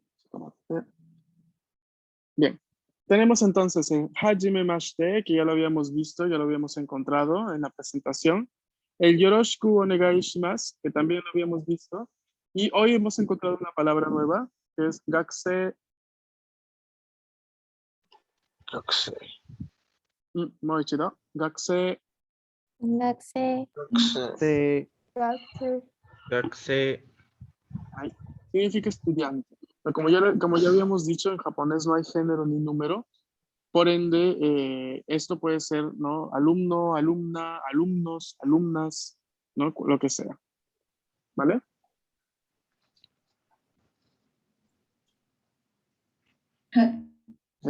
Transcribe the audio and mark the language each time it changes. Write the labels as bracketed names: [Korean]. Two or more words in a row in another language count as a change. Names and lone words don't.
[Spanish] Bien, tenemos entonces en [Japanese] はじめまして, [Spanish] que ya lo habíamos visto, ya lo habíamos encontrado en la presentación. El [Japanese] よろしくお願いします, [Spanish] que también lo habíamos visto. Y hoy hemos encontrado una palabra nueva, que es Gakse. Gakusei. [Japanese] もう一度。学生. [Spanish] Gakusei. Se, Gakusei. Gakusei. Significa estudiante. Pero como ya habíamos dicho, en japonés no hay género ni número. Por ende, esto puede ser, ¿no? Alumno, alumna, alumnos, alumnas, ¿no? Lo que sea. ¿Vale? Ok.